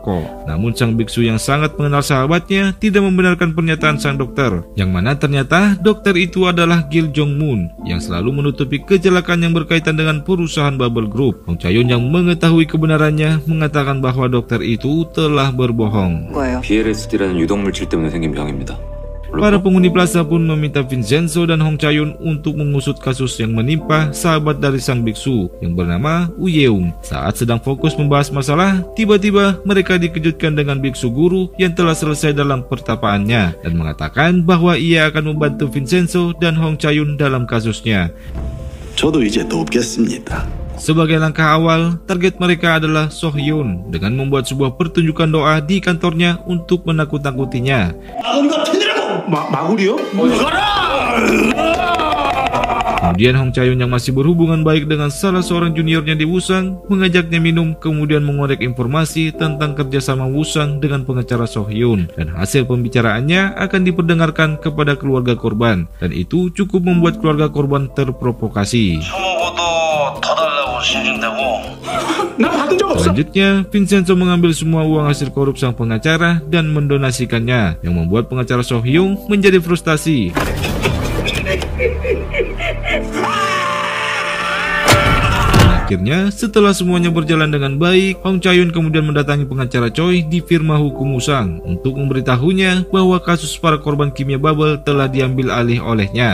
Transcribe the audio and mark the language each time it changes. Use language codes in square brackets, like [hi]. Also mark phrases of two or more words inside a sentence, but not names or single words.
[id] Namun sang biksu yang sangat mengenal sahabatnya tidak membenarkan pernyataan sang dokter, yang mana mana ternyata dokter itu adalah Gil Jong-moon yang selalu menutupi kecelakaan yang berkaitan dengan perusahaan Bubble Group. Hong Cha-yoon yang mengetahui kebenarannya mengatakan bahwa dokter itu telah berbohong. [ko] BLSD라는 유독물질 때문에 생긴 병입니다. [id] Para penghuni plaza pun meminta Vincenzo dan Hong Cha-yoon untuk mengusut kasus yang menimpa sahabat dari sang biksu yang bernama Woo Yeung. Saat sedang fokus membahas masalah, tiba-tiba mereka dikejutkan dengan biksu guru yang telah selesai dalam pertapaannya dan mengatakan bahwa ia akan membantu Vincenzo dan Hong Cha-yoon dalam kasusnya. [ko] 저도 이제 돕겠습니다. [id] Sebagai langkah awal, target mereka adalah Soh Hyun dengan membuat sebuah pertunjukan doa di kantornya untuk menakut-nakutinya. [ko] 마구리요? [id] Kemudian Hong Cha-yoon yang masih berhubungan baik dengan salah seorang juniornya di Wusang mengajaknya minum, kemudian mengorek informasi tentang kerjasama Wusang dengan pengacara Soh Hyun, dan hasil pembicaraannya akan diperdengarkan kepada keluarga korban, dan itu cukup membuat keluarga korban terprovokasi. [ko] 나 받은 적 없어. [id] Selanjutnya, Vincenzo mengambil semua uang hasil korup sang pengacara dan mendonasikannya, yang membuat pengacara Soh Hyun menjadi frustasi. Akhirnya, setelah semuanya berjalan dengan baik, Hong Cha-yoon kemudian mendatangi pengacara Choi di firma hukum Wusang untuk memberitahunya bahwa kasus para korban kimia Bubble telah diambil alih olehnya.